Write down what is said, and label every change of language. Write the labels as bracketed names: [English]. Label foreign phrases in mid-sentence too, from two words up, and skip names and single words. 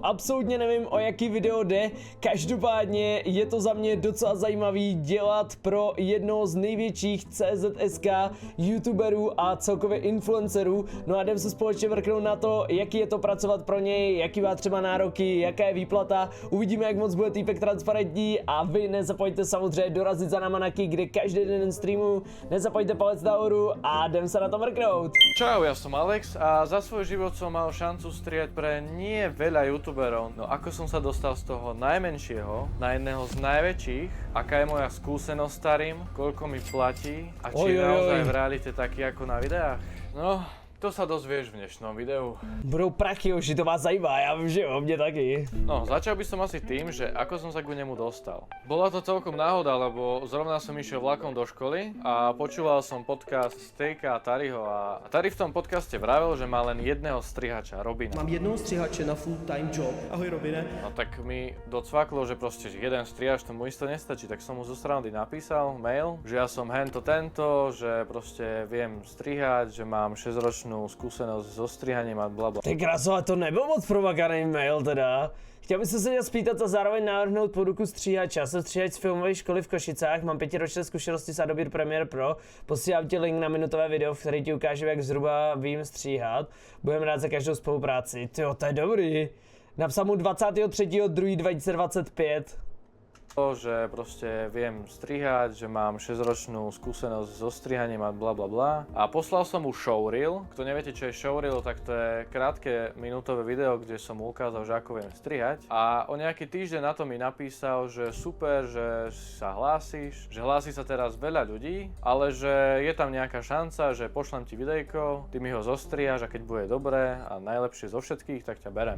[Czech] Absolutně nevím, o jaký video jde. Každopádně je to za mě docela zajímavý dělat pro jednoho z největších CZSK YouTuberů a celkově influencerů. No a jdem se společně vrknout na to, jaký je to pracovat pro něj, jaký má třeba nároky, jaká je výplata. Uvidíme, jak moc bude týpek transparentní a vy nezapomeňte samozřejmě dorazit za náma na Kick, kde každý den streamu. Nezapomeňte palec nahoru a jdem [Slovak] sa na to mrknúť. Čau, ja som Alex a za svoj život som mal šancu strieľať pre nie veľa youtuberov. No ako som sa dostal z toho najmenšieho na jedného z najväčších, aká je moja skúsenosť s Tarym, koľko mi platí a či je naozaj v realite taký ako na videách? No, to sa dozvieš v dnešnom videu. [Czech] Budou prachy, už to vás zajímá, [Slovak] ja viem, že o mne taky. No, začal by som asi tým, že ako som sa k nemu dostal. Bola to celkom náhoda, lebo zrovna som išiel vlakom do školy a počúval som podcast Stejka a Taryho a Tary v tom podcaste vravel, že má len jedného strihača, Robina. [Czech] Mám jednoho strihače na [English] full time job. [Czech] Ahoj Robine. [Slovak] No tak mi docvaklo, že proste jeden strihač tomu isto nestačí, tak som mu zo strany napísal mail, že ja som hento tento, že proste viem strihať, že mám 6-ročnú skúsenosť so strihaním a blablabla. [Czech] Ty kraso, ale to nebyl moc provakaný mail teda. Chtěl bych se spýtat a zároveň navrhnout poduku stříhača. Jsem stříhač z filmové školy v Košicách, mám 5ročné zkušenosti s Adobe Premiere Pro. Posílám ti link na minutové video, v který ti ukážu, jak zhruba vím stříhat. Budeme rád za každou spolupráci. Tyjo, to je dobrý. Napsal mu 23.2.2025. [Slovak] Že proste viem strihať, že mám 6-ročnú skúsenosť so strihaním a blablabla. A poslal som mu showreel. Kto neviete, čo je showreel, tak to je krátke minútové video, kde som mu ukázal, že ako viem strihať. A o nejaký týždeň na to mi napísal, že super, že sa hlásíš, že hlási sa teraz veľa ľudí, ale že je tam nejaká šanca, že pošlem ti videjko, ty mi ho zostrihaš a keď bude dobré a najlepšie zo všetkých, tak ťa berem.